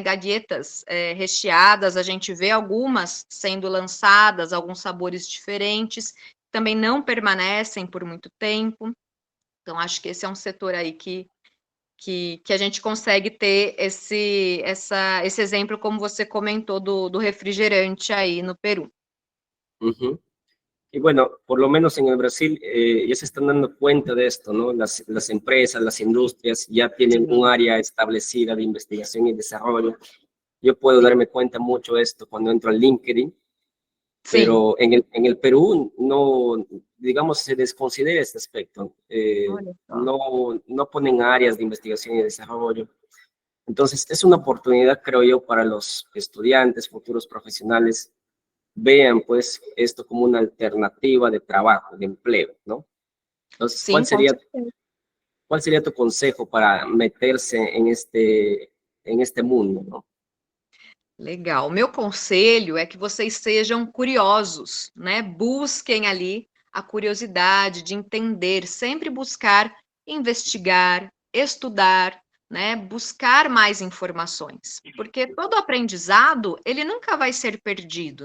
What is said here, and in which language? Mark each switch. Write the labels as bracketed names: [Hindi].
[Portuguese] Galhetas recheadas, a gente vê algumas sendo lançadas, alguns sabores diferentes, também não permanecem por muito tempo. Então, acho que esse é um setor aí que a gente consegue ter esse exemplo, como você comentou, do refrigerante aí no Peru. [Spanish] Y bueno, por lo menos en el Brasil ya se están dando cuenta de esto, ¿no? Las empresas, las industrias ya tienen un área establecida de investigación y desarrollo. Yo puedo darme cuenta mucho de esto cuando entro al LinkedIn, pero en el Perú no, digamos, se desconsidera este aspecto. No ponen áreas de investigación y desarrollo. Entonces, es una oportunidad, creo yo, para los estudiantes, futuros profesionales, vean pues esto como una alternativa de trabajo, de empleo, ¿no? Entonces, [Portuguese] Sim, com certeza. [Spanish] cuál sería tu consejo para meterse en este mundo, ¿no? [Portuguese] Legal. O meu conselho é que vocês sejam curiosos, né? Busquem ali a curiosidade de entender, sempre buscar investigar, estudar, né? Buscar mais informações, porque todo aprendizado, ele nunca vai ser perdido.